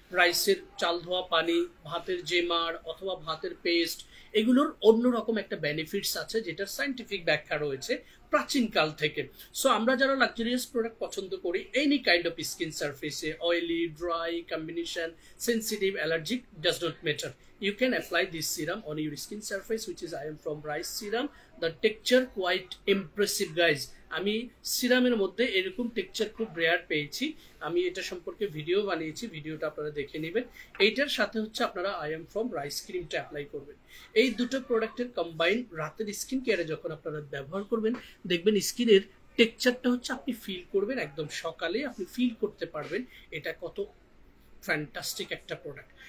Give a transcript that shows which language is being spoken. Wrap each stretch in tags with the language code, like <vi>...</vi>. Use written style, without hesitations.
<bn>রাইসের চাল ধোয়া পানি, ভাতের যে মার অথবা ভাতের পেস্ট, এগুলোর অন্যরকম একটা বেনিফিটস আছে যেটার সাইন্টিফিক ব্যাখ্যা রয়েছে প্রাচীন কাল থেকে। সো আমরা যারা লাক্সারিয়াস প্রোডাক্ট পছন্দ করি,</bn> <en>Any kind of skin সারফেসে, oily, dry, combination, sensitive, allergic, does not matter, you can apply this serum on your skin surface, which is I am from rice serum. The texture quite impressive guys.</en> <bn>আমি সিরামের মধ্যে এরকম texture খুব rare পেয়েছি। আমি এটা সম্পর্কে video বানিয়েছি, ভিডিওটা আপনারা দেখে নেবেন। এইটার সাথে হচ্ছে আপনারা আই এম ফ্রম রাইস ক্রিমটা অ্যাপ্লাই করবেন। এই দুটো প্রোডাক্টের কম্বাইন রাতের স্কিন কেয়ারে যখন আপনারা ব্যবহার করবেন, দেখবেন স্কিনের টেক্সচারটা হচ্ছে আপনি ফিল করবেন, একদম সকালে আপনি ফিল করতে পারবেন এটা কত ফ্যান্টাস্টিক একটা প্রোডাক্ট।</bn>